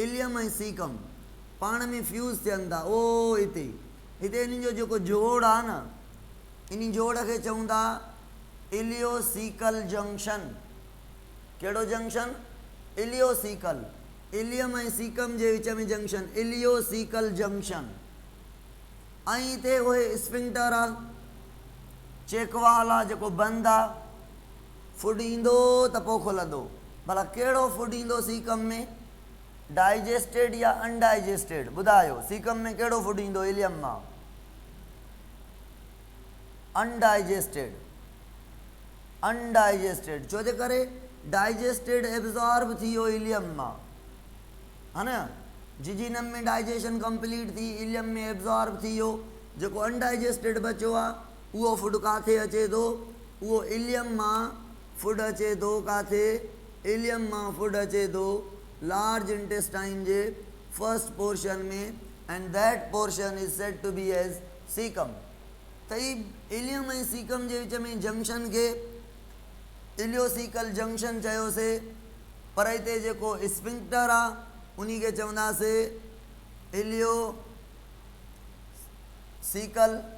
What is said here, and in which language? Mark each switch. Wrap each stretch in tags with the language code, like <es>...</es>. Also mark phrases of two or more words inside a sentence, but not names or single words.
<sd>इलियम ऐं सीकम पाण में फ्यूज़ थियनि था। ओ हिते इन्हनि जो जेको जोड़ आहे न, इन जोड़ खे चऊं था</sd> <en>ileocecal junction.</en> <sd>कहिड़ो जंक्शन? इलियोसीकल। इलियम ऐं सीकम जे विच में जंक्शन,</sd> <en>ileocecal junction.</en> <sd>ऐं हिते उहे स्फिंक्टर आहे, चेकवाल आहे, जेको बंदि आहे, फूड ईंदो त पोइ खुलंदो। भला कहिड़ो फूड ईंदो सीकम में, डाइजेस्टेड या अनडाइजेस्टेड? ॿुधायो, सीकम में कहिड़ो फूड ईंदो इलियम मां? अनडाइजेस्टेड। अनडाइजेस्टेड छो जे करे</sd> <en>digested absorb</en> <sd>थी वियो इलियम मां, है न। जिजिनम में</sd> <en>digestion complete</en> <sd>थी, इलियम में एब्जॉर्ब थी वियो। जेको अनडाइजेस्टेड बचो आहे उहो फूड काथे अचे थो? उहो इलियम मां फूड अचे थो। काथे? इलियम मां फूड अचे थो</sd> <en>large intestine</en> <sd>जे</sd> <en>first portion</en> <sd>में,</sd> <en>and that portion is said to be as cecum.</en> <sd>त ही इलियम ऐं सीकम जे विच में जंक्शन खे</sd> <en>ileocecal junction</en> <sd>चयोसीं, पर हिते जेको स्फिंक्टर आहे उन खे चवंदासीं इलियो सीकल।</sd>